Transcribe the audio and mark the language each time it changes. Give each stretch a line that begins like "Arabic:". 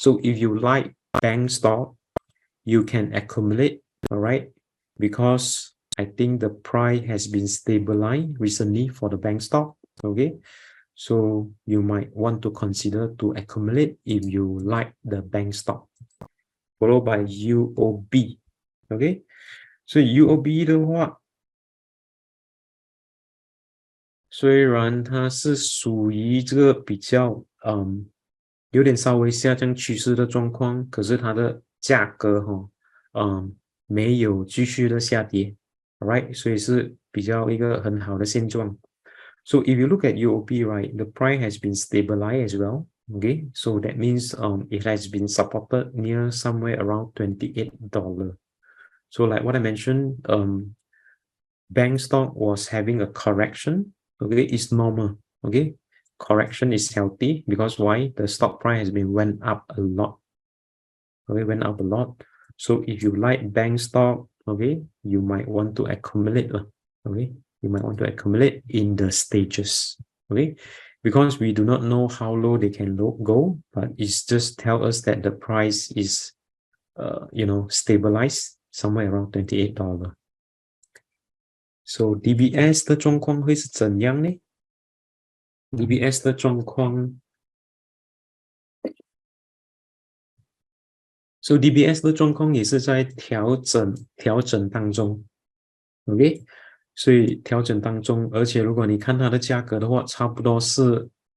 English: So if you like bank stock, you can accumulate, all right, because I think the price has been stabilized recently for the bank stock, okay. So you might want to consider to accumulate if you like the bank stock. Followed by UOB, okay.
Chinese: So UOB 的话，虽然它是属于这个比较有点稍微下降趋势的状况，可是它的价格没有继续的下跌 ，right？所以是比较一个很好的现状。
English: So if you look at UOB, right, the price has been stabilized as well. Okay, so that means it has been supported near somewhere around $28. So like what I mentioned, bank stock was having a correction. Okay, it's normal. Okay, correction is healthy because why? The stock price has been went up a lot. Okay, went up a lot. So if you like bank stock, okay, you might want to accumulate. Okay, you might want to accumulate in the stages. Okay, because we do not know how low they can go, but it's just tell us that the price is, stabilized somewhere around $28.
Chinese: So DBS 的状况会是怎样呢？DBS 的状况 ，So DBS 的状况也是在调整当中 ，OK， 所以调整当中，而且如果你看它的价格的话，差不多是，